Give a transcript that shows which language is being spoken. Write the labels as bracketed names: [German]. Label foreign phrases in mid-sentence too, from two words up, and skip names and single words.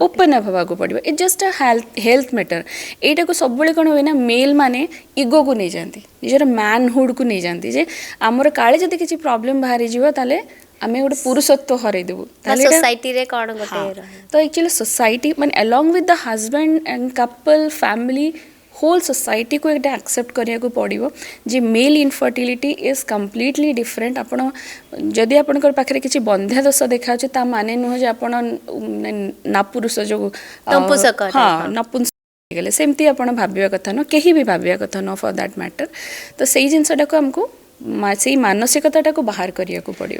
[English] open up [Odia] ହେବାକୁ ପଡ଼ିବ। [English] it just health matter. [Odia] ଏଇଟାକୁ ସବୁବେଳେ କ'ଣ ହୁଏ ନା, ମେଲ୍ ମାନେ ଇଗୋକୁ ନେଇଯାଆନ୍ତି, ନିଜର ମ୍ୟାନହୁଡ଼କୁ ନେଇଯାଆନ୍ତି ଯେ ଆମର କାଳେ ଯଦି କିଛି ପ୍ରୋବ୍ଲେମ୍ ବାହାରିଯିବ ତାହେଲେ ଆମେ ଗୋଟେ ପୁରୁଷତ୍ୱ ହରାଇଦେବୁ। ସୋସାଇଟିରେ କ'ଣ ଗୋଟେ ରହେ। [English] ତ actually society ମାନେ along with the husband and couple family whole society को एटा एक्सेप्ट [Odia] କରିବାକୁ ପଡ଼ିବ ଯେ [English] male infertility is completely different. [Odia] ଆପଣ ଯଦି ଆପଣଙ୍କର ପାଖରେ କିଛି ବନ୍ଧ୍ୟା ଦୋଷ ଦେଖାଉଛି ତା ମାନେ ନୁହଁ ଯେ ଆପଣ ନାପୁରୁଷ ଯୋଉ ନପୁଂସକ ହଁ ନପୁଂସକ ହେଇଗଲେ ସେମିତି ଆପଣ ଭାବିବା କଥା ନୁହଁ, କେହି ବି ଭାବିବା କଥା ନୁହଁ [English] for that matter. [Odia] ତ ସେଇ ଜିନିଷଟାକୁ ଆମକୁ ସେଇ ମାନସିକତାଟାକୁ ବାହାର କରିବାକୁ ପଡ଼ିବ।